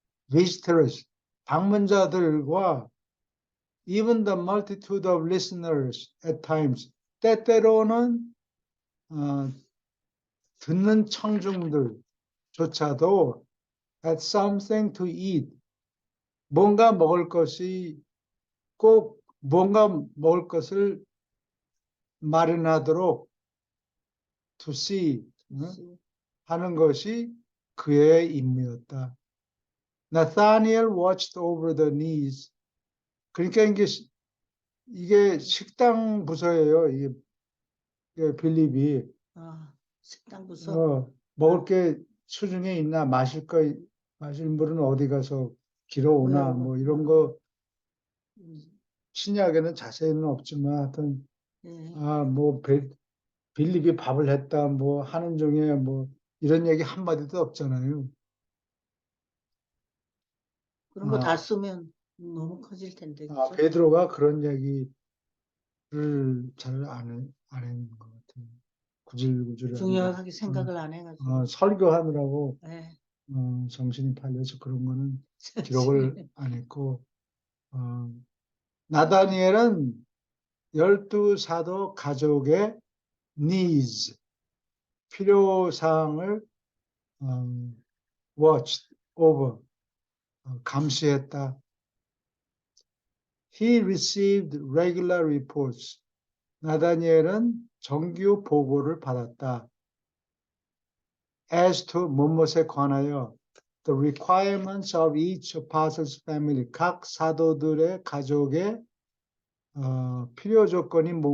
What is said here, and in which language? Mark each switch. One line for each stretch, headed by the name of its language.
Korean: visitors, 방문자들과
English: even the multitude of listeners at times,
Korean: 때때로는 어, 듣는 청중들조차도
English: had something to eat,
Korean: 뭔가 먹을 것이 꼭 뭔가 먹을 것을 마련하도록 to see 하는 것이 그의 임무였다.
English: Nathaniel watched over the needs.
Korean: 그러니까 이게 식당 부서예요. 이게 빌립이 식당 부서. 먹을 게 수중에 있나 마실 물은 어디 가서 길어오나 뭐 이런 거 신약에는 자세히는 없지만 하여튼 예. 뭐 빌립이 밥을 했다 뭐 하는 중에 뭐 이런 얘기 한마디도 없잖아요. 그런 거 다 쓰면 너무 커질 텐데, 그죠? 베드로가 그런 얘기를 잘 안 했는 것 같아요. 구질구질하게 중요하게 생각을 안 해가지고. 설교하느라고 예. 정신이 팔려서 그런 거는 기록을 안 했고, 나다니엘은 12사도 가족의 needs, 필요사항을
English: watched over,
Korean: 감시했다.
English: He received regular reports.
Korean: 나다니엘은 정규 보고를 받았다.
English: As to
Korean: 무엇에 관하여
English: the requirements of each apostle's family,
Korean: 각 사도들의 가족의 필요 조건에